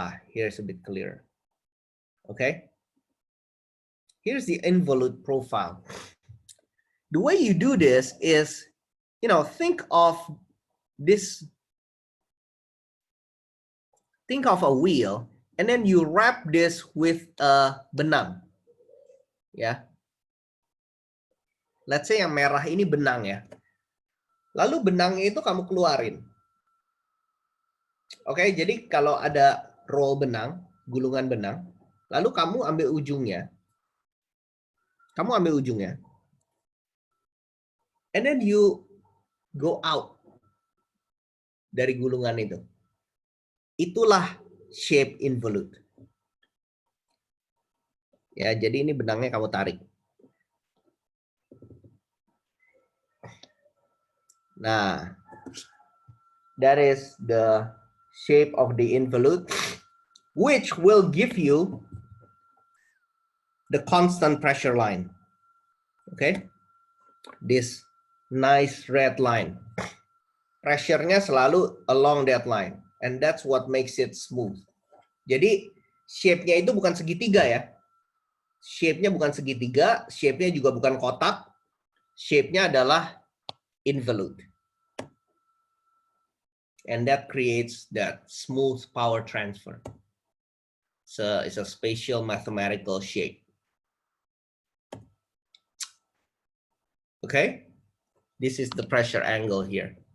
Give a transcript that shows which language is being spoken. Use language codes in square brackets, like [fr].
[en] Here's a bit clearer. Okay. Here's the involute profile. The way you do this is, think of this, think of a wheel, and then you wrap this with a benang. [id] Ya. [en] Let's say [id] yang merah ini benang ya. Lalu benangnya itu kamu keluarin. Oke, jadi kalau ada roll benang, gulungan benang, lalu kamu ambil ujungnya. Kamu ambil ujungnya. [en] And then you go out [id] dari gulungan itu. Itulah shape involute. Ya, jadi ini benangnya kamu tarik. [en] Nah, that is the shape of the involute, which will give you the constant pressure line. Okay, this nice red line. [id] Pressure-nya selalu [en] along that line, and that's what makes it smooth. [id] Jadi shape-nya itu bukan segitiga ya. Shape-nya bukan segitiga, shape-nya juga bukan kotak, shape-nya adalah involute. [en] And that creates that smooth power transfer. So it's a spatial mathematical shape. Okay, this is the pressure angle here.